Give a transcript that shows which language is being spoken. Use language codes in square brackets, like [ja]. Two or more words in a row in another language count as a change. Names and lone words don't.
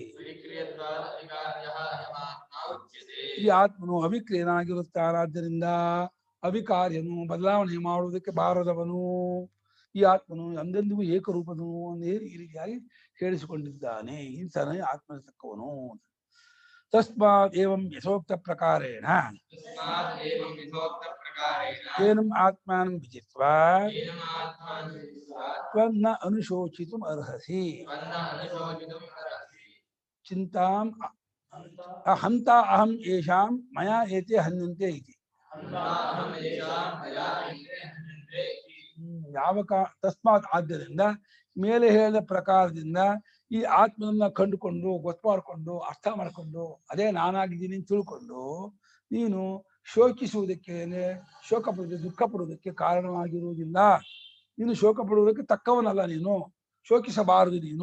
[kn] ಈ ಆತ್ಮನು ಅವಿಕ್ರಿಯನಾಗಿರುತ್ತಾನಾದ್ದರಿಂದ ಅವಿಕಾರ್ಯನು, ಬದಲಾವಣೆ ಮಾಡುವುದಕ್ಕೆ ಬಾರದವನು. ಈ ಆತ್ಮನು ಎಂದೆಂದಿಗೂ ಏಕರೂಪನು ಈ ರೀತಿಯಾಗಿ ಹೇಳಿಸಿಕೊಂಡಿದ್ದಾನೆ. ಇಂಥನೇ ಆತ್ಮನ ತಕ್ಕವನು. [sa] ತಸ್ಮಾತ್ ಏವಂ ಯಥೋಕ್ತ ಪ್ರಕಾರೇಣ ಏನಂ ಆತ್ಮಾನಂ ವಿಜಿತ್ವಾ ತ್ವನ್ನ ಅನುಶೋಚಿತುಂ ಅರ್ಹಸಿ. ಚಿಂತಾಂ ಹಂತ ಅಹಂ ಯೇಷಾಂ ಮಯಾ ಏತೆ ಹನ್ಯಂತೆ ಇತಿ. [kn] ತಸ್ಮಾತ್ ಆದ್ದರಿಂದ ಮೇಲೆ ಹೇಳಿದ ಪ್ರಕಾರದಿಂದ ಈ ಆತ್ಮನನ್ನ ಕಂಡುಕೊಂಡು ಗೊತ್ತು ಮಾಡಿಕೊಂಡು ಅರ್ಥ ಮಾಡಿಕೊಂಡು ಅದೇ ನಾನಾಗಿದ್ದೀನಿ ತಿಳ್ಕೊಂಡು ನೀನು ಶೋಕಿಸುವುದಕ್ಕೆ, ಶೋಕ ಪಡುವುದಕ್ಕೆ, ದುಃಖ ಪಡುವುದಕ್ಕೆ ಕಾರಣವಾಗಿರುವುದಿಲ್ಲ. ನೀನು ಶೋಕ ಪಡುವುದಕ್ಕೆ ತಕ್ಕವನಲ್ಲ, ನೀನು ಶೋಕಿಸಬಾರದು ನೀನು.